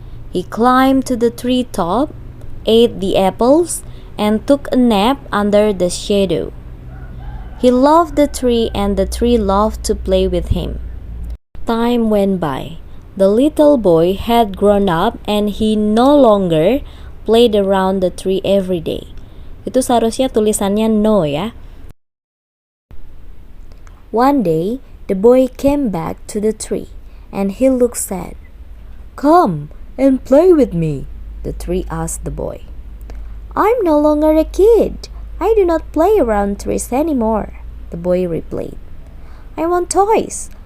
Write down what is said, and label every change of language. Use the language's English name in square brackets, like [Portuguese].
[English] He climbed to the tree top, ate the apples, and took a nap under the shadow. He loved the tree and the tree loved to play with him. Time went by. The little boy had grown up and he no longer played around the tree every day. [Indonesian] Itu seharusnya tulisannya no ya. [English] One day, the boy came back to the tree and he looked sad. Come and play with me, the tree asked the boy. I'm no longer a kid. I do not play around trees anymore, the boy replied. I want toys.